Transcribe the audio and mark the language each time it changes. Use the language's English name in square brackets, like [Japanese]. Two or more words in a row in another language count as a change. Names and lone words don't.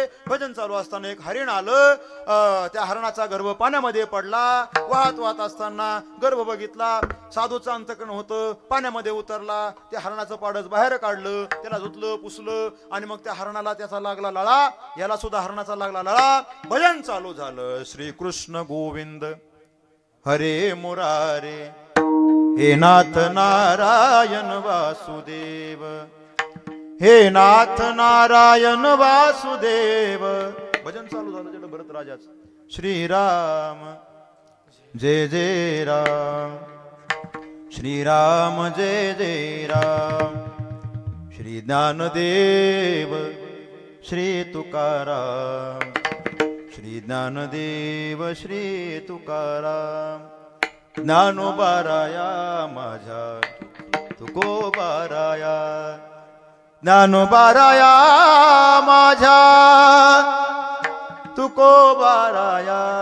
[Marathi] भजन चालू असताना एक हरिण आलं. त्या हरणाचा गर्भ पाण्यामध्ये पडला. वाहत असताना गर्भ बघितला. साधूचं अंतकरण होतं, पाण्यामध्ये उतरला. त्या हरणाचं पाडच बाहेर काढलं, त्याला धुतलं पुसलं आणि मग त्या हरणाला त्याचा लागला लळा, याला सुद्धा हरणाचा लागला लळा. भजन चालू झालं. [Sanskrit] श्री कृष्ण गोविंद हरे मुरारे हे नाथ नारायण वासुदेव हे नाथ नारायण वासुदेव. [Marathi] भजन चालू झालं जड भरत राजाच. श्रीराम जय जय राम श्रीराम जय जय राम. श्री ज्ञानदेव श्री तुकाराम श्री ज्ञानदेव श्री तुकाराम. ज्ञानोबाराया माझ्या तुकोबाराया ज्ञानोबाराया माझ्या तुकोबाराया.